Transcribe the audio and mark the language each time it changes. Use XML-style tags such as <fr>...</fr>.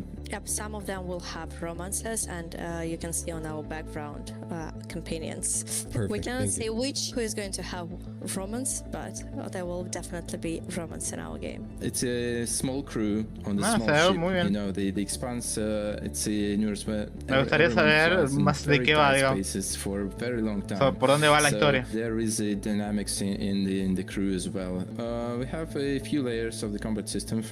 <en>Yep, some of them will have romances, and you can see on our background companions. Perfect. We cannot say who is going to have romance, but there will definitely be romance in our game. It's a small crew on the small ship. You know, the expanse. It's a universe where</en> <es>me gustaría saber más de qué va, digamos.</es> <en>For a very long time.</en> <es>So, ¿por dónde va la historia?</es> <en>There is a dynamics in the crew as well. We have a few layers of the combat system.</en>